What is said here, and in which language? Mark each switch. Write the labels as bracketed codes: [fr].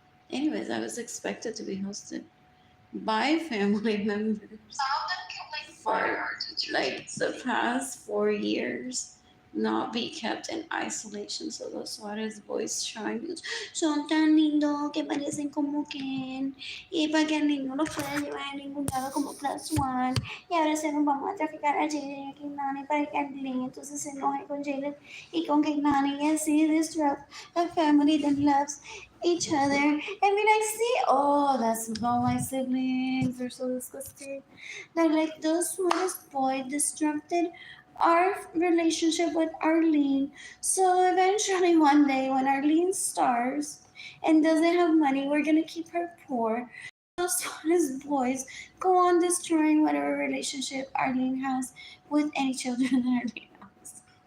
[en] Anyways, I was expected to be hosted by family members for like the past 4 years, not be kept in isolation. So [es] los Suarez [en] boys trying, [es] son tan lindos que parecen como Ken, y para que ninguno los pueda llevar a ningún lado como Plus One, y ahora se nos vamos a traficar a Jalen y a Kehlani para que Arlene entonces se enoje con Jalen y con Kehlani y así [en] disrupt a family that loves each other and be like, see, oh, that's all my siblings, they're so disgusting. They're like, those Suarez boy disrupted our relationship with Arlene. So eventually, one day, when Arlene starves and doesn't have money, we're gonna keep her poor. Those Suarez boys go on destroying whatever relationship Arlene has with any children that Arlene has.